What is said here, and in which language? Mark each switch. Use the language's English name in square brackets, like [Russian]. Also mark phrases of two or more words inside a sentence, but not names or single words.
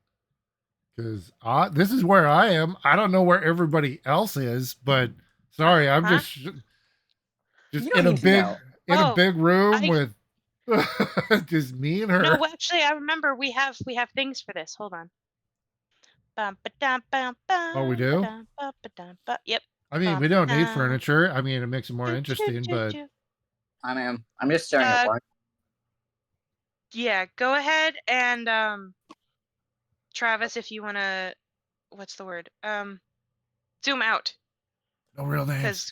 [English] Because this is where I am. I don't know where everybody else is, but sorry, I'm Huh? just You don't need to know. in a Oh, big room I with just me and no. her. Well, actually, I remember we have things for this. Hold on. Bum, ba-dum, bum, Oh, we bum, do? ba-dum, ba-dum, ba- Yep. I mean, Bum, we don't need ba-dum. furniture. I mean, it makes it more Choo, choo, interesting, choo, but choo. I'm just staring at Uh, one. yeah. Go ahead and Travis, if you wanna, what's the word? Zoom out no real names.